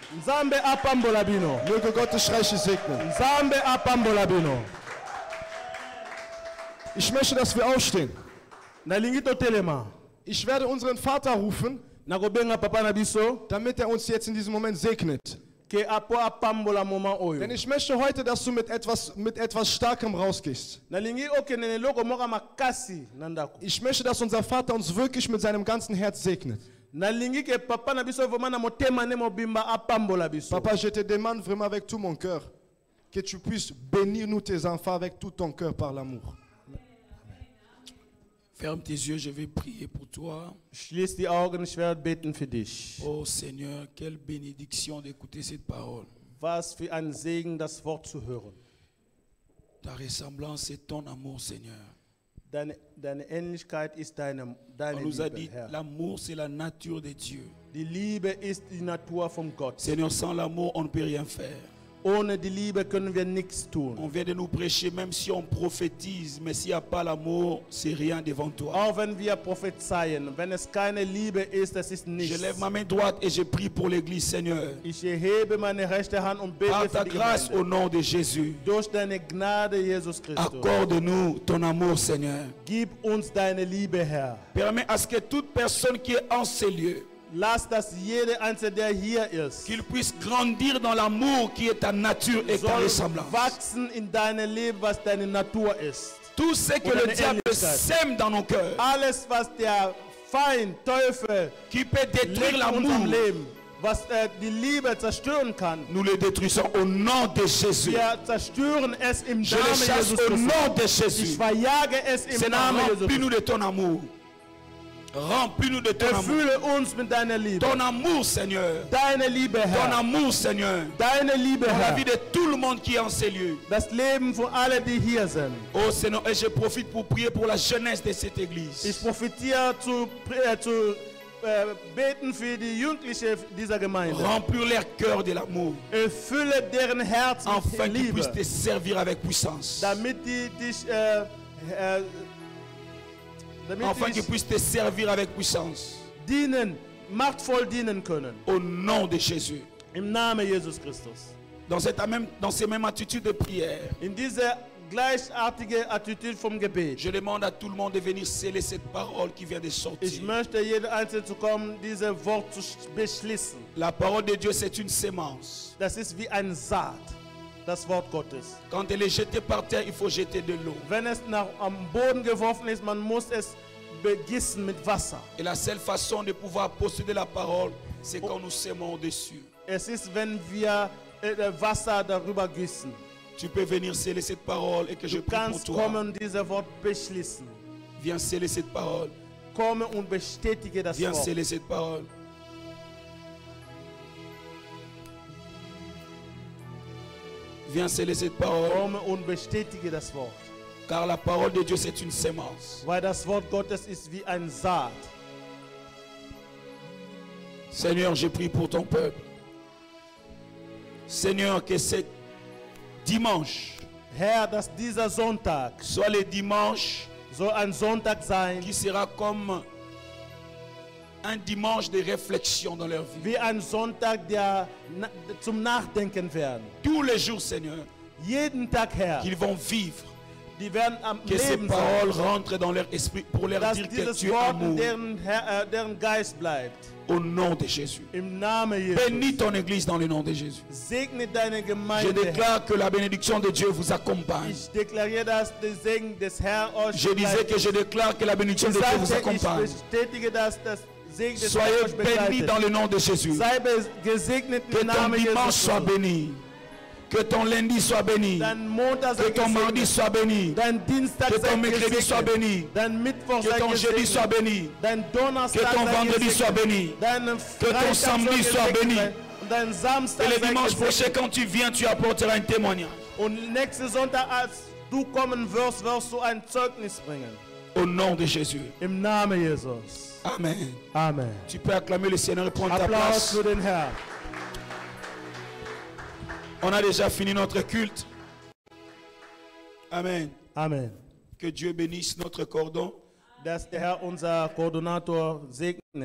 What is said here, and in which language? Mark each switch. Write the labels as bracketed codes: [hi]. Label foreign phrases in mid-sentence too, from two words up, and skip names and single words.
[de] Möge Gott dich reichlich segnen. Ich möchte, dass wir aufstehen. Ich werde unseren Vater rufen, damit er uns jetzt in diesem Moment segnet. [ln] ke apo apambola moment oyo. [de] Denn ich möchte heute, dass du mit etwas Starkem rausgehst. [ln] Nalingi okende eloko moko makasi na ndako. [de] Ich möchte, dass unser Vater uns wirklich mit seinem ganzen Herz segnet. [ln] Nalingi ke papa na biso vraiment na motema ne mobimba apambola biso. [fr] Papa, je te demande vraiment avec tout mon cœur que tu puisses bénir nous tes enfants avec tout ton cœur par l'amour. Ferme tes yeux, je vais prier pour toi. [de] Schließ die Augen, ich werde beten für dich. [fr] Oh Seigneur, quelle bénédiction d'écouter cette parole. [de] Was für ein Segen, das Wort zu hören. [fr] Ta ressemblance est ton amour, Seigneur. [de] Deine Ähnlichkeit ist deine [fr] On nous a [de] Liebe, [fr] dit, [de] Herr. [fr] l'amour c'est la nature de Dieu. [de] Die Liebe ist die Natur von Gott. [fr] Seigneur, sans l'amour, on ne peut rien faire. [de] Ohne die Liebe können wir nichts [fr] On [de] tun. [fr] vient de nous prêcher, même si on prophétise, mais s'il n'y a pas l'amour, c'est rien devant toi. [de] Auch wenn wir prophezeien, wenn es keine Liebe ist, das ist [fr] Je [de] nichts. [fr] lève ma main droite et je prie pour l'église, Seigneur. [de] Ich erhebe meine rechte Hand und bete [fr] Par [de] für [fr] ta [de] die [fr] grâce au [de] Gemeinde. [fr] nom de Jésus, [de] Durch deine Gnade, Jesus Christus. [fr] accorde-nous ton amour, Seigneur. [de] Gib uns deine Liebe, Herr. [fr] Permets à ce que toute personne qui est en ces lieux, [de] Lass, dass jeder Einzelne, der hier ist, [fr] qu'il puisse grandir dans l'amour qui est ta nature et ta [de] soll [fr] ressemblance. [de] wachsen in deine Liebe, was deine Natur ist. [fr] Tout ce que [de] Und [fr] le [de] deine [fr] diable [de] Ähnlichkeit. [fr] sème dans nos cœurs, [de] Alles, was der Feind, Teufel, [fr] qui peut détruire [de] legt in unserem [fr] l'amour, [de] Leben, was die Liebe zerstören kann, [fr] nous le détruisons au nom de Jésus. [de] wir zerstören es im [fr] Je le [de] Namen [fr] chasse [de] Jesus [fr] au [de] Christus. [fr] nom de [de] Ich [fr] Jésus. [de] verjage es im [fr] Seigneur, [de] Namen Jesus [fr] remplis-nous [de] Christus. [fr] de ton amour. Remplis-nous de ton amour. [de] Erfülle uns mit deiner Liebe. [fr] Ton amour, Seigneur. [de] Deine Liebe, [fr] Ton [de] Herr. [fr] amour, Seigneur. [de] Deine Liebe, [fr] Dans la [de] Herr. [fr] vie de tout le monde qui est en ces lieux. [de] Das Leben von allen, die hier sind. [fr] Oh Seigneur, et je profite pour prier pour la jeunesse de cette église. [de] Ich profitiere zu beten für die Jugendlichen dieser Gemeinde. [fr] Remplir leur cœur de l'amour. [de] Erfülle deren Herz mit [fr] Afin qu'ils [de] Liebe, [fr] puissent te servir avec puissance. [de] damit die dich [fr] Afin qu'ils puissent te servir avec puissance. [de] dienen, machtvoll dienen können. [fr] Au nom de Jésus. [de] Im Namen Jesus Christus. [fr] Dans ces mêmes attitudes de prière, [de] In dieser gleichartige Attitüde vom Gebet. [fr] je demande à tout le monde de venir sceller cette parole qui vient de [de] Ich [fr] sortir. [de] möchte jeder Einzelne zu kommen, dieses Wort zu beschließen. [fr] La parole de Dieu, c'est une sémence. [de] Das ist wie ein Saat, das Wort Gottes. [fr] Quand elle est jetée par terre, il faut jeter de l'eau. [de] Wenn es am Boden geworfen ist, man muss es begießen mit Wasser. [fr] Et la seule façon de pouvoir posséder la parole, c'est quand nous sémons dessus. [de] Es ist, wenn wir Wasser darüber gießen. [fr] Tu peux venir sceller cette parole et que je [de] Du [fr] prie pour [de] kannst [fr] toi. [de] kommen und dieses Wort beschließen. [fr] Viens sceller cette parole. [de] Komme und bestätige das [fr] Viens [de] Wort. [fr] sceller cette parole. Viens sceller cette parole. [de] Komme und bestätige das Wort. [fr] Car la parole de Dieu, c'est une sémence. [de] Weil das Wort Gottes ist wie ein Saat. [fr] Seigneur, je prie pour ton peuple. Seigneur, que ce dimanche [de] Herr, dass dieser Sonntag [fr] soit le dimanche [de] soll ein Sonntag sein, [fr] qui sera comme un dimanche de réflexion dans leur vie. [de] wie ein Sonntag, der zum Nachdenken werden. [fr] Tous les jours, Seigneur, [de] Jeden Tag, Herr, [fr] qu'ils vont vivre. [de] die werden am [fr] Que ces [de] Leben sein. [fr] paroles rentrent dans leur esprit pour leur [de] Dass [fr] dire que [de] dieses [fr] tu es [de] Wort [fr] amour. [de] in deren Geist bleibt. [fr] Au nom de Jésus. [de] Im Namen Jesus. [fr] Bénis ton église dans le nom de Jésus. [de] Segne deine [fr] Je [de] Gemeinde. [fr] déclare que la bénédiction de Dieu vous accompagne. [de] Ich deklariere, dass der Segen des Herrn euch [fr] Je disais que je déclare que la bénédiction de Dieu vous [de] ich [fr] accompagne. [de] bestätige, dass das Segen des Herrn [fr] Soyez [de] euch [fr] bénis [de] begleitet. [fr] dans le nom de Jésus. [de] Sei gesegnet [fr] Que [de] im [fr] ton [de] Namen [fr] dimanche [de] Jesus. [fr] soit béni. Que ton lundi soit béni. [de] Dein Montag sei [fr] Que ton mardi [de] gesegnet. [fr] soit béni. [de] Dein Dienstag [fr] Que [de] sei [fr] ton mercredi soit [de] gesegnet. [fr] béni. [de] Dein Mittwoch [fr] Que [de] sei [fr] ton jeudi soit [de] gesegnet. [fr] béni. [de] Dein Donnerstag [fr] Que ton [de] sei [fr] vendredi [de] gesegnet. [fr] soit béni. [de] Dein [fr] ton [de] Freitag [fr] samedi [de] soll [fr] soit [de] gesegnet [fr] béni. [de] sein. Und dein Samstag [fr] Et le [de] sei [fr] dimanche [de] gesegnet. [fr] prochain, quand tu viens, tu apporteras un témoignage. [de] Und nächsten Sonntag, als du kommen wirst, wirst du ein Zeugnis bringen. [fr] Au nom de Jésus. [de] Im Namen Jesus. Amen. Amen. [fr] Tu peux acclamer le Seigneur et prendre ta [de] Applaus [fr] place. [de] für den Herrn. [fr] On a déjà fini notre culte. Amen. Amen. Que Dieu bénisse notre cordon. [de] Dass der Herr unser Koordinator segnet.